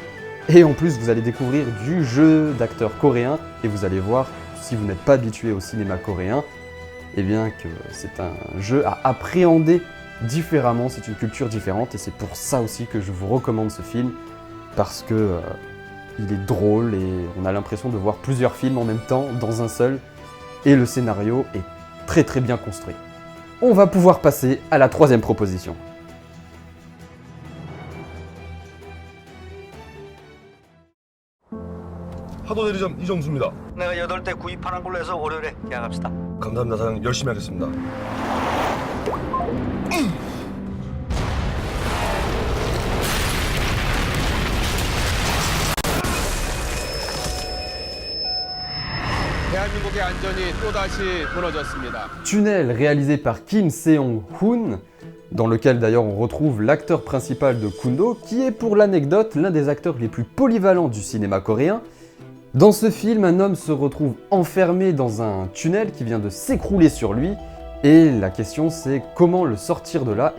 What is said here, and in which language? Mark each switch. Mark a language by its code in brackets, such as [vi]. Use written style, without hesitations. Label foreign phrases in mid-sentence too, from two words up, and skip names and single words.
[fr] Et en plus, vous allez découvrir du jeu d'acteurs coréens et vous allez voir, si vous n'êtes pas habitué au cinéma coréen, eh bien que c'est un jeu à appréhender différemment, c'est une culture différente et c'est pour ça aussi que je vous recommande ce film parce que il est drôle et on a l'impression de voir plusieurs films en même temps dans un seul et le scénario est très très bien construit. On va pouvoir passer à la troisième proposition. [ko] 파도 대리점 이정수입니다. 내가 8대 구입하는 걸로 해서 월요일에 계약합시다. 감사합니다. 사장님 열심히 하겠습니다. 대한민국의 안전이 또다시 무너졌습니다. [fr] Tunnel, réalisé par Kim Seong-hoon, dans lequel d'ailleurs on retrouve l'acteur principal de Kundo, qui est pour l'anecdote l'un des acteurs les plus polyvalents du cinéma coréen. Dans ce film, un homme se retrouve enfermé dans un tunnel qui vient de s'écrouler sur lui, et la question c'est comment le sortir de là.